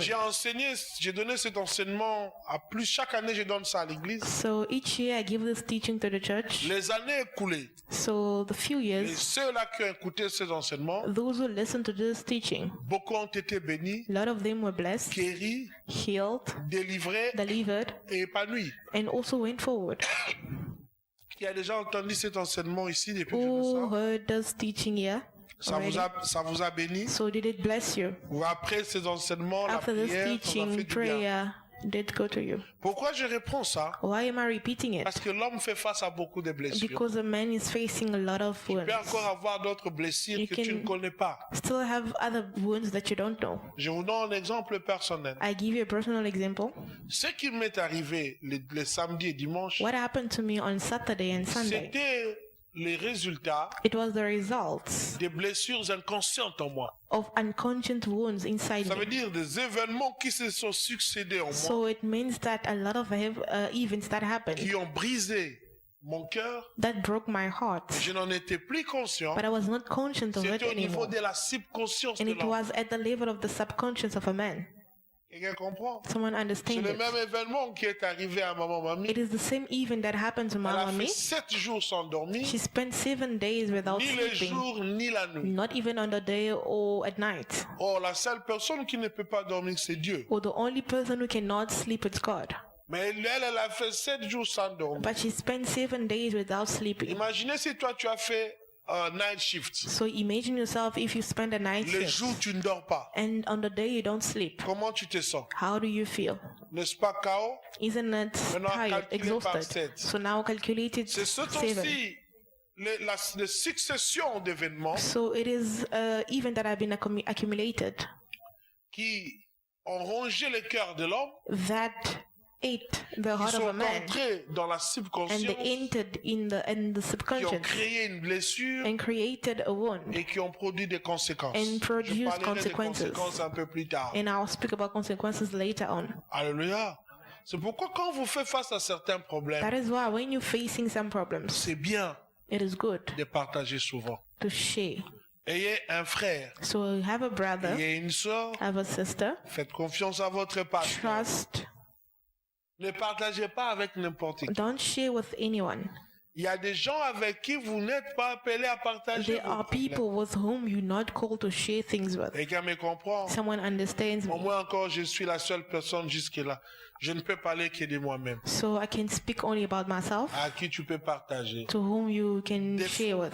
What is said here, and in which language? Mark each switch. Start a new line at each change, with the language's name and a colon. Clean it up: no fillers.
French: J'ai enseigné, j'ai donné cet enseignement à plus. Chaque année, je donne ça à l'église.
English: So each year I give this teaching to the church.
French: Les années écoulées,
English: So the few
French: et
English: years,
French: ceux-là qui ont écouté ces enseignements,
English: those who listen to this teaching,
French: beaucoup ont été bénis,
English: a lot of them were blessed,
French: guéris,
English: healed,
French: délivrés
English: delivered,
French: et épanouis.
English: and also went forward.
French: Qui a déjà entendu cet enseignement ici depuis que je
English: Who
French: le
English: heard this teaching here?
French: ça
English: already?
French: ça vous a béni.
English: So did it bless you?
French: Ou après ces enseignements, la
English: After this
French: prière, ça m'a fait
English: teaching,
French: du bien.
English: prayer did go to you.
French: Pourquoi je réponds ça?
English: Why am I repeating it?
French: Parce que l'homme fait face à beaucoup de blessures.
English: Because a man is facing a lot of
French: Il
English: wounds.
French: peut encore avoir d'autres blessures
English: You
French: que tu
English: can-
French: ne connais pas.
English: Still have other wounds that you don't know.
French: Je vous donne un exemple personnel.
English: I give you a personal example.
French: Ce qui m'est arrivé les samedis et dimanches,
English: What happened to me on Saturday and Sunday?
French: c'était les résultats
English: It was the results
French: des blessures inconscientes en moi.
English: of unconscious wounds inside
French: Ça veut dire des événements qui se sont succédés en moi,
English: So it means that a lot of events that happened
French: qui ont brisé mon cœur.
English: that broke my heart.
French: Je n'en étais plus conscient.
English: But I was not conscious of it
French: C'était au niveau
English: anymore.
French: de la subconscience
English: And
French: de
English: it
French: l'homme.
English: was at the level of the subconscious of a man.
French: Quelqu'un comprend?
English: Someone
French: C'est
English: understands
French: le
English: it.
French: même événement qui est arrivé à maman Mamie.
English: It is the same event that happened to
French: Elle a
English: Mama
French: fait
English: Me.
French: 7 jours sans dormir,
English: She spent 7 days without
French: ni le
English: sleeping,
French: jour ni la nuit.
English: not even on the day or at night.
French: Or, la seule personne qui ne peut pas dormir, c'est Dieu.
English: Or the only person who cannot sleep is God.
French: Mais elle a fait 7 jours sans dormir.
English: But she spent 7 days without sleeping.
French: Imaginez si toi, tu as fait un
English: night shift. So imagine yourself if you spend a night
French: Le
English: shift
French: jour, tu ne dors pas.
English: and on the day you don't sleep.
French: Comment tu te sens?
English: How do you feel?
French: N'est-ce pas, KO?
English: Isn't it
French: Maintenant,
English: tired,
French: calculé par
English: exhausted? 7. So now calculate it
French: C'est ce 7. aussi la succession d'événements
English: So it is event that have been accumulated
French: qui ont rongé le cœur de l'homme,
English: that ate the
French: qui
English: heart of
French: sont
English: a man
French: entrés dans la
English: and
French: subconscience,
English: they entered in the
French: qui ont
English: subconscious
French: créé une blessure
English: and created a wound.
French: et qui ont produit des conséquences.
English: And
French: Je
English: produce
French: parlerai des
English: consequences.
French: conséquences un peu plus tard.
English: And I'll speak about consequences later on.
French: Alléluia. C'est pourquoi quand vous faites face à certains problèmes,
English: That is why when you're facing some problems,
French: c'est bien
English: it is good
French: de partager souvent.
English: to share.
French: Ayez un frère,
English: So you have a brother,
French: ayez une soeur,
English: have a sister,
French: faites confiance à votre pasteur.
English: trust,
French: Ne partagez pas avec n'importe qui.
English: don't share with anyone.
French: Il y a des gens avec qui vous n'êtes pas appelés à partager
English: There
French: vos
English: are
French: problèmes.
English: people with whom you're not called to share things with.
French: Quelqu'un me comprend?
English: Someone understands
French: Au
English: me.
French: moins encore, je suis la seule personne jusque-là. Je ne peux parler que de moi-même.
English: So I can speak only about myself,
French: À qui tu peux partager.
English: to whom you can share with.